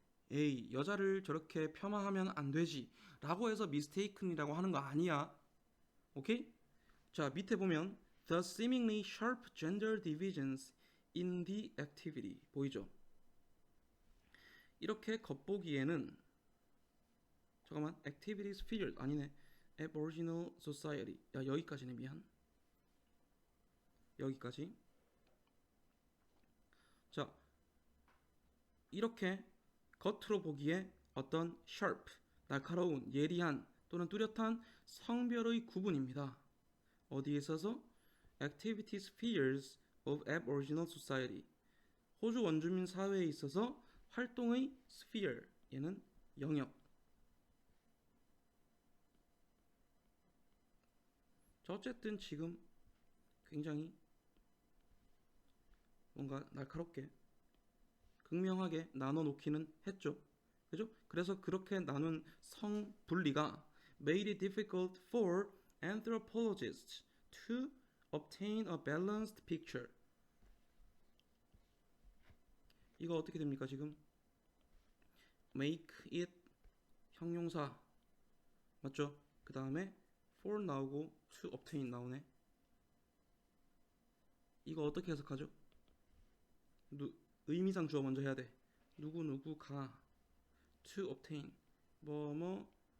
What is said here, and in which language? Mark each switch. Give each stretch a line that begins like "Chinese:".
Korean: 에이 여자를 저렇게 폄하하면 안 되지 라고 해서 mistaken이라고 하는 거 아니야. 오케이? 자 밑에 보면
English: the seemingly sharp gender divisions in the activity
Korean: 보이죠? 이렇게 겉보기에는 잠깐만 activity sphere 아니네 Aboriginal society 야 여기까지네 미안 여기까지 자 이렇게 겉으로 보기에 어떤 sharp 날카로운 예리한 또는 뚜렷한 성별의 구분입니다. 어디에 있어서?
English: activity spheres of Aboriginal society
Korean: 호주 원주민 사회에 있어서 활동의 sphere 얘는 영역. 자, 어쨌든 지금 굉장히 뭔가 날카롭게 극명하게 나눠 놓기는 했죠. 그죠? 그래서 그렇게 나눈 성 분리가
English: made it difficult for anthropologists to obtain a balanced picture.
Korean: 이거 어떻게 됩니까 지금? make it 형용사 맞죠? 그 다음에 for 나오고 to obtain 나오네. 이거 어떻게 해석하죠? 의미상 주어 먼저 해야 돼. 누구누구가 to obtain 뭐뭐